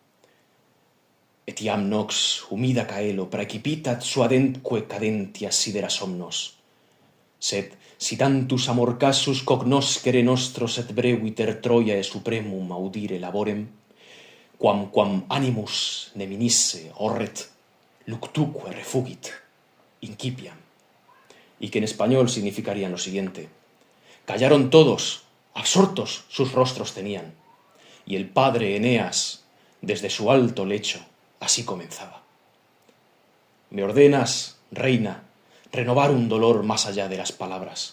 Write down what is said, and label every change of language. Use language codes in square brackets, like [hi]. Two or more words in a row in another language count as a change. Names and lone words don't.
[la] Et iam nox humida caelo praecipitat suadentque cadentia sidera somnos. Sed si tantus amor casus cognoscere nostros et breviter Troiae supremum audire laborem, quam animus neminisse horret, luctuque refugit, incipiam. [es] Y que en español significaría lo siguiente: callaron todos, absortos sus rostros tenían, y el padre Eneas, desde su alto lecho, así comenzaba: me ordenas, reina, renovar un dolor más allá de las palabras.